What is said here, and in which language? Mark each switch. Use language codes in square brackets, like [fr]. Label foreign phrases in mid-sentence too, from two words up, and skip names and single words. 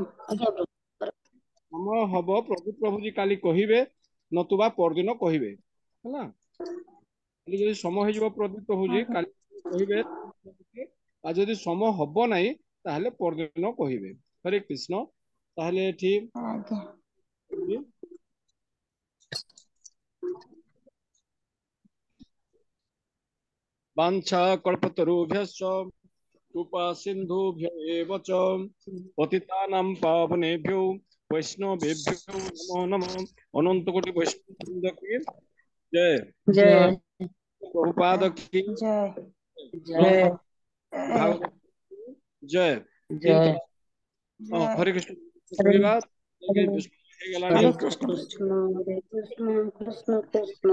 [bn] সময় হব প্রভু প্রভুজি কালি কহবে, নতুবা পরদিন কহবে হৈনা। কালি যদি সময় হ জিবো প্রভু প্রভুজি কালি কহবে, আ যদি সময় হব নাহি তাহলে পরদিন কহবে। হরে কৃষ্ণ। তাহলে ঠিক आज्ञा [sa] वाञ्छा कल्पतरुभ्यश्च कृपा सिन्धुभ्य एव च पतितानां पावनेभ्यो वैष्णवेभ्यो नमो नमः। [hi] अनंत कोटि वैष्णव की जय। जय प्रभुपाद की जय जय भागवत जय। जय हरे कृष्ण। हरे कहबा हरे गलानी हरे कृष्ण कृष्ण कृष्ण कृष्ण